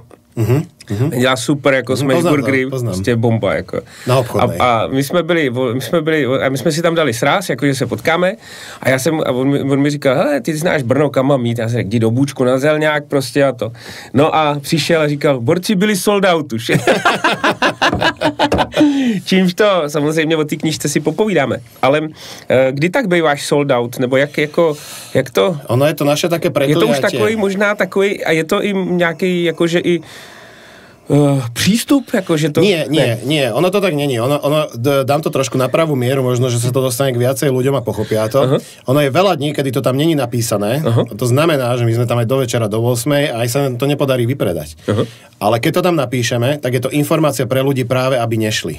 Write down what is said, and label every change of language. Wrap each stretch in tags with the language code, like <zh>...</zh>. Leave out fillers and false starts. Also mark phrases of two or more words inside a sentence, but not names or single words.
<cs>Dělá super jako smashburgery, prostě bomba jako.</cs> <sk>Na obchodnej.</sk> <cs>A my jsme si tam dali sraz, jakože se potkáme a on mi říkal, hele, ty znáš Brno, kam mám jít? Já jsem řekl, jdi do Bůčku na Zelňák prostě a to. No a přišel a říkal, borci byli</cs> <en>sold out</en> <cs>už. Čímž to, samozřejmě o té knížce si popovídáme. Ale kdy tak býváš</cs> <en>sold out?</en> <cs>Nebo jak to...</cs> <sk>Ono je to naše také prekliatie.</sk> <cs>Je to už takový, možná takový, a je to i nějaký, jakože i prístup, akože to...</cs> <sk>Nie, ono to tak není. Dám to trošku na pravú mieru, možno, že sa to dostane k viacej ľuďom a pochopia to. Ono je veľa dní, kedy to tam není napísané. To znamená, že my sme tam aj do večera, do 8 a aj sa to nepodarí vypredať. Ale keď to tam napíšeme, tak je to informácia pre ľudí práve, aby nešli.</sk>